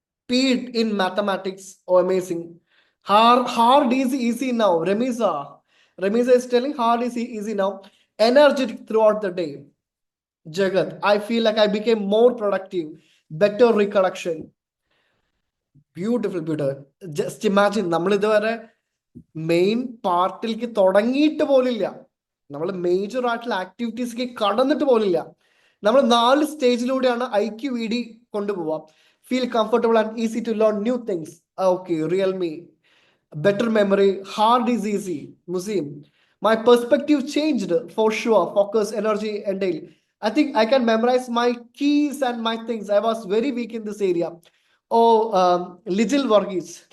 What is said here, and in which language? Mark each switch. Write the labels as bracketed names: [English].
[English] Speed in mathematics, oh amazing. Hard is easy now. Ramisa is telling hard is easy now. Energetic throughout the day. Jagat, I feel like I became more productive, better recollection. Beautiful, beautiful. Just imagine, [Malayalam] നമ്മൾ ഇതുവരെ main പാർട്ടിലേക്ക് തുടങ്ങിയിട്ട് പോലില്ല. നമ്മൾ major ആയിട്ടുള്ള ആക്ടിവിറ്റീസിലേക്ക് കടന്നിട്ട് പോലില്ല. നമ്മൾ 4 സ്റ്റേജിലൂടെയാണ് IQED കൊണ്ടുപോവാം. [English] Feel comfortable and easy to learn new things. Okay, Realme. Better memory, hard is easy. Museum. My perspective changed for sure. Focus, energy, and daily. I think I can memorize my keys and my things. I was very weak in this area. Oh, Little Varghese.